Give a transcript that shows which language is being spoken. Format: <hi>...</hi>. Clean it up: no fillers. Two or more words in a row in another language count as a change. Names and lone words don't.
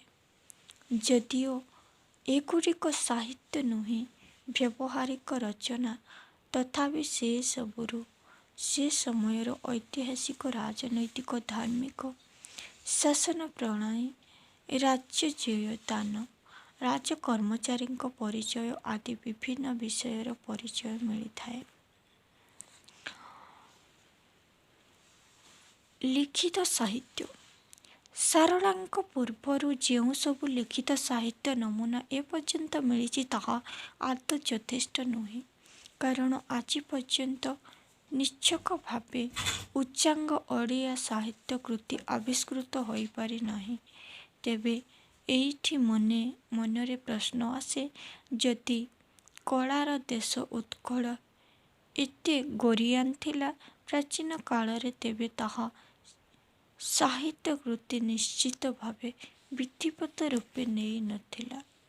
<or>ଯଦିଓ ଏଗୁଡ଼ିକ ସାହିତ୍ୟ ନୁହେଁ, ବ୍ୟବହାରିକ ରଚନା, ତଥାପି ସେସବୁରୁ ସେ ସମୟର ଐତିହାସିକ, ରାଜନୈତିକ, ଧାର୍ମିକ, ଶାସନ ପ୍ରଣାଳୀ, ରାଜ୍ୟଜୟଦାନ, ରାଜକର୍ମଚାରୀଙ୍କ ପରିଚୟ ଆଦି ବିଭିନ୍ନ ବିଷୟର ପରିଚୟ ମିଳିଥାଏ। ଲିଖିତ ସାହିତ୍ୟ सारଳାଙ୍କ ପୂର୍ବରୁ ଯେଉଁ ସବୁ ଲିଖିତ ସାହିତ୍ୟ ନମୁନା ଏପର୍ଯ୍ୟନ୍ତ ମିଳିଛି ତାହା ଆଦୌ ଯଥେଷ୍ଟ ନୁହେଁ, କାରଣ ଆଜି ପର୍ଯ୍ୟନ୍ତ ନିଶ୍ଚକ ଭାବେ ଉଚ୍ଚାଙ୍ଗ ଓଡ଼ିଆ ସାହିତ୍ୟ କୃତି ଆବିଷ୍କୃତ ହୋଇପାରି ନାହିଁ। ତେବେ ଏଇଠି ମନରେ ପ୍ରଶ୍ନ ଆସେ, ଯଦି କଳାର ଦେଶ ଉତ୍କଳ ଏତେ ଗରିଆନ୍ ଥିଲା ପ୍ରାଚୀନ କାଳରେ, ତେବେ ତାହା ସାହିତ୍ୟ କୃତି ନିଶ୍ଚିତ ଭାବେ ବିଧିବଦ୍ଧ ରୂପେ ନେଇ ନଥିଲା।</or>